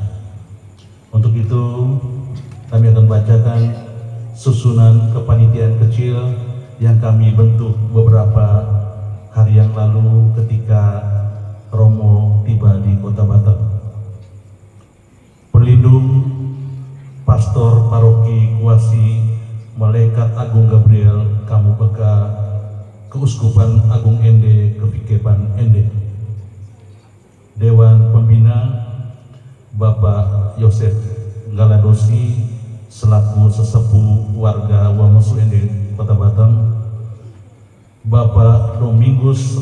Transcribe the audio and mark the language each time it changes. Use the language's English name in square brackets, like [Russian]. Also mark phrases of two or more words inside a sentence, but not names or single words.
[Indonesian] Untuk itu kami akan bacakan susunan kepanitiaan kecil yang kami bentuk beberapa hari yang lalu ketika Romo tiba di Kota Batam. Pelindung Pastor Paroki Kuasi Malaikat Agung Gabriel Kamubeka Keuskupan Agung Ende Kepikepan Ende. Dewan Pembina Bapak Yosef Galadosi selaku sesepuh warga Wamesu Ende Kota Batam, Bapak Domingus